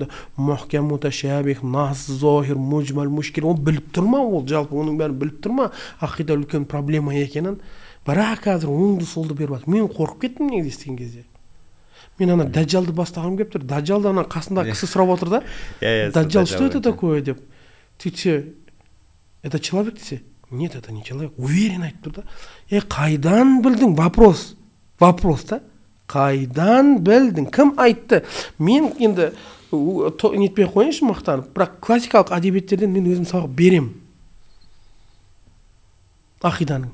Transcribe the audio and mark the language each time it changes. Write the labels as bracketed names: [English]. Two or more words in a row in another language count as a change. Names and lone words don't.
[Kazakh] Мұхкам, муташабих, нас, зохир, мужмал, мушкил. Ол біліп тұр ма? Ол жалпы оның бәрін біліп тұр ма? Ақида үлкен проблема екенін. Бірақ қазір оңды солды беріп жатыр. Мен қорқып кеттім негізі естіген кезде. Мен ана Даджалды бастағым келіп тұр. Даджалды ана қасындағы кісі сұрап отыр да. Даджал, [Russian] что это такое деп. Ты че, это человек десе? Нет, это не человек. [Kazakh] Уверен айтып тұр да. Қайдан білдің? Вопрос да. Қайдан білдің? Кім айтты? Мен енді нетпей қойыншы мақтанып, бірақ классикалық әдебиеттерден мен өзім сабақ берем. Ақиданың.